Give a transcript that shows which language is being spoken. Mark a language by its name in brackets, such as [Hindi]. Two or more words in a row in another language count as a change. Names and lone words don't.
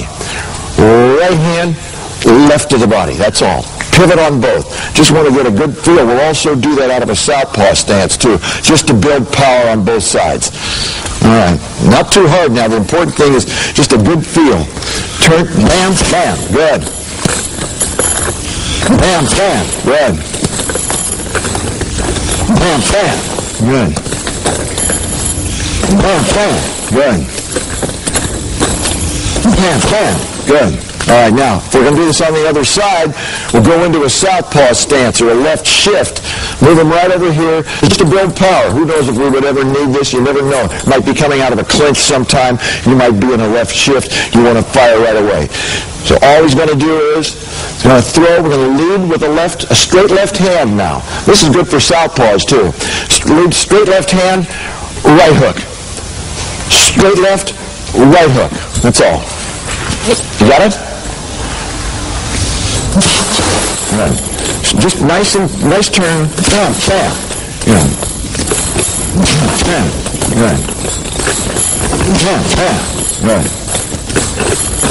[English] Right hand, left to the body. That's all. Pivot on both. Just want to get a good feel. We'll also do that out of a southpaw stance too, just to build power on both sides. All right. Not too hard now. The important thing is just a good feel. Turn, bam, bam. Good. Bam, bam. Good. Bam, bam. Good. Bam, bam. Good. Bam, bam. Good. All right, now, if we're going to do this on the other side, we'll go into a southpaw stance or a left shift. Move them right over here just to build power. Who knows if we would ever need this? You never know. Might be coming out of a clinch sometime. You might be in a left shift. You want to fire right away. So all he's going to do is he's going to throw. We're going to lead with a straight left hand now. This is good for southpaws too. Lead straight left hand, right hook. Straight left, right hook. That's all. You got it? Right. Just nice turn. Bam, bam. Yeah. Bam, bam. Right. Bam, bam. Right.